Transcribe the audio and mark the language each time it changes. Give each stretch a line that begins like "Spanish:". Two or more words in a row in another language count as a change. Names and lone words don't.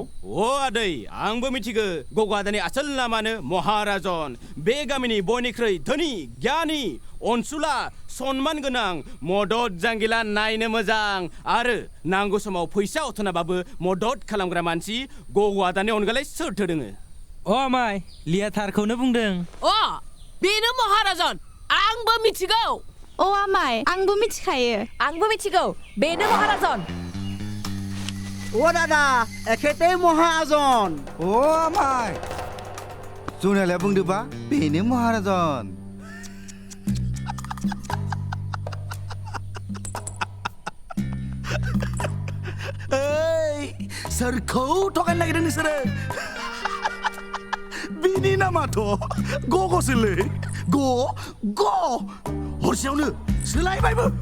Bodo: अ आदै आंबो मिथिगो गगादानि आसल नामानो महाराजन बे गामिनि बयनिख्रुइ धोनि गियानि अनसुला सनमान गोनां मदद जांगिला नायनो मोजां आरो नांगौ समाव फैसा अथनाबाबो मदद खालामग्रा मानसि गगादानि अनगालाय सोरथो दोङो अ आमाय लिया थारखौनो बुंदों बेनो महाराजन आंबो मिथिगौ अ आमाय आंबो मिथिखायो आंबो मिथिगौ बेनो महाराजन
Assamese: অ' দাদা এখেতেই মহাজন
Bodo: अ आमाय जनालाया बुंदोबा बेनो महाराजन सोरखौ थगायनो नागिरदों नोंसोरो बिनि नामाथ' गग'सोलै ग हरसेयावनो सोलायबायबो